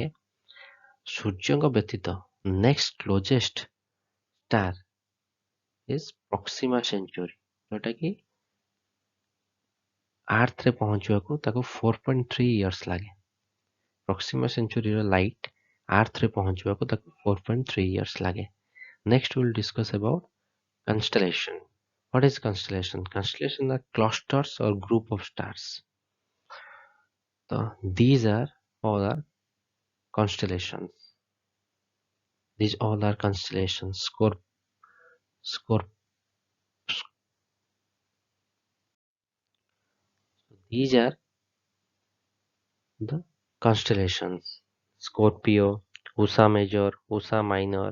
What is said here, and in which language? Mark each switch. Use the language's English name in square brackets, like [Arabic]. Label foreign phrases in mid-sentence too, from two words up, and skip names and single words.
[Odia] ସୂର୍ଯ୍ୟଙ୍କ ବ୍ୟତୀତ [English] next closest star is [Odia] ପ୍ରକ୍ସିମା ସେଞ୍ଚୁରୀ, ଯୋଉଟା କି ଆର୍ଥରେ ପହଞ୍ଚିବାକୁ ତାକୁ 4.3 ଇୟର୍ସ ଲାଗେ। ପ୍ରକ୍ସିମା ସେଞ୍ଚୁରୀର ଲାଇଟ୍ ଆର୍ଥରେ ପହଞ୍ଚିବାକୁ ତାକୁ 4.3 ଇୟର୍ସ ଲାଗେ। [English] next will discuss about constellation. What is constellation? Constellation are clusters or group of stars. So these are all are constellations. These all are constellations. These are the constellations: Scorpio, Ursa Major, Ursa Minor.